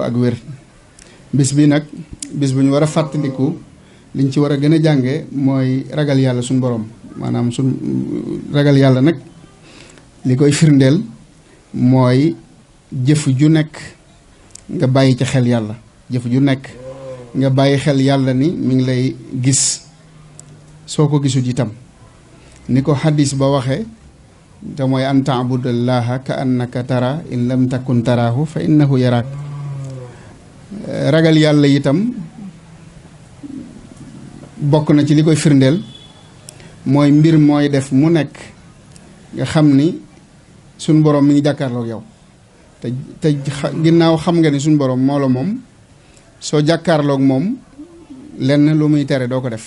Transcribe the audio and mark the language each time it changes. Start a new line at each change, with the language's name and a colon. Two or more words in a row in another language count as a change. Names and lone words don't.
Wolof: ak wér bis bi nag bis bu ñu war a fàttaliku liñ ci war a gën a jànge mooy ragal yàlla suñ borom maanaam suñ ragal yàlla nag li koy firndeel mooy jëf ju nekk nga bàyyi ci xel yàlla, jëf ju nekk nga bàyyi xel yàlla ni mi ngi lay gis soo ko gisut itam ni ko xadis ba waxee te mooy
Arabic: أن تعبد الله كأنك تراه فإن لم تكن تراه فإنه يراك.
Wolof: ragal yàlla itam bokk na ci li koy firndeel mooy mbir mooy def mu nekk nga xam ni suñ borom mi ngi jàkkaarloog yow te ginnaaw xam nga ni suñ borom moo la moom, soo jàkkaarloog moom lenn lu muy tere doo ko def.